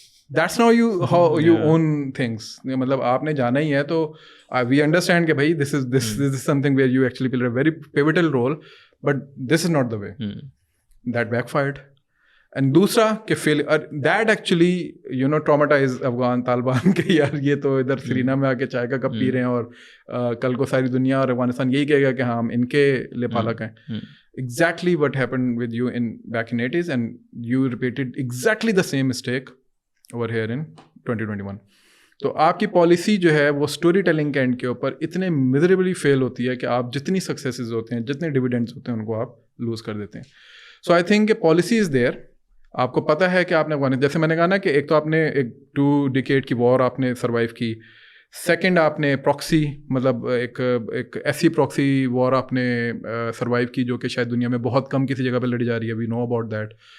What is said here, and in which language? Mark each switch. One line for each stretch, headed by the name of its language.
English: That's now how you own things.
Urdu: مطلب آپ نے جانا ہی ہے تو
English: We understand کہ بھائی دس از some thing where you actually play a very pivotal role, but this is not the way. That back fired.
Urdu: And دوسرا کہ
English: that actually you know traumatize
Urdu: Afghan Taliban کے یار یہ تو ادھر سرینا میں آ کے چائے کا کپ پی رہے ہیں اور کل کو ساری دنیا اور افغانستان یہی کہے گا کہ ہاں ہم ان کے لیے پالک ہیں.
English: Exactly what happened with you back in 80s, and you repeated exactly the same mistake over here in 2021.
Urdu: تو آپ کی پالیسی جو ہے وہ اسٹوری ٹیلنگ کے اینڈ کے اوپر اتنے میزریبلی فیل ہوتی ہے کہ آپ جتنی سکسیسز ہوتے ہیں, جتنے ڈویڈنڈس ہوتے ہیں, ان کو آپ لوز کر دیتے ہیں.
English: so I think
Urdu: کہ پالیسی از دیئر. آپ کو پتہ ہے کہ آپ نے افغانستان, جیسے میں نے کہا نا کہ ایک تو آپ نے ایک 2 ڈیکیڈ کی وار آپ نے سروائیو کی, سیکنڈ آپ نے پراکسی مطلب ایک ایسی پراکسی وار آپ نے سروائیو کی جو کہ شاید دنیا میں بہت کم کسی جگہ پہ لڑی جا رہی ہے.
English: We know about that.